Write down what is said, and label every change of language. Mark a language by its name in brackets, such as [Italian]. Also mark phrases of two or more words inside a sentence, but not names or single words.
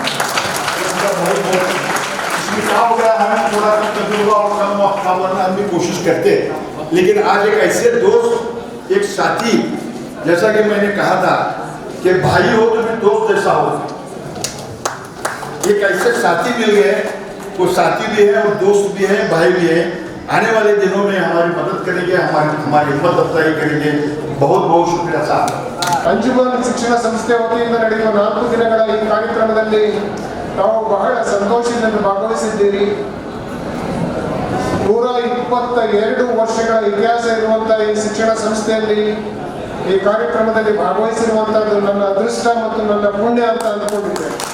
[Hindi] बहुत बहुत इसमें क्या हो गया, हमें थोड़ा सा तजुर्बा और कम वक्त हम भी कोशिश करते हैं, लेकिन आज एक ऐसे दोस्त, एक साथी जैसा कि मैंने कहा था कि भाई हो तो भी दोस्त जैसा हो। एक ऐसे साथी मिल गए, वो साथी भी है और दोस्त भी है, भाई भी है। आने वाले दिनों में हमारी मदद करेंगे, हमारी हिम्मत अफजाई करेंगे। बहुत बहुत शुक्रिया साहब। [Kannada] ಅಂಜುಮನ್ ಶಿಕ್ಷಣ ಸಂಸ್ಥೆ ವತಿಯಿಂದ ನಡೆಯುವ 4 ದಿನಗಳ ಈ ಕಾರ್ಯಕ್ರಮದಲ್ಲಿ ತಾವು ಬಹಳ ಸಂತೋಷದಿಂದ ಭಾಗವಹಿಸಿದ್ದೀರಿ. 122 ವರ್ಷಗಳ ಇತಿಹಾಸ ಇರುವಂತಹ ಈ ಶಿಕ್ಷಣ ಸಂಸ್ಥೆಯಲ್ಲಿ ಈ ಕಾರ್ಯಕ್ರಮದಲ್ಲಿ ಭಾಗವಹಿಸಿರುವಂತಹದ್ದು ನನ್ನ ಅದೃಷ್ಟ ಮತ್ತು ನನ್ನ ಪುಣ್ಯ ಅಂತ ಅಂದ್ಕೊಂಡಿದ್ದೆ.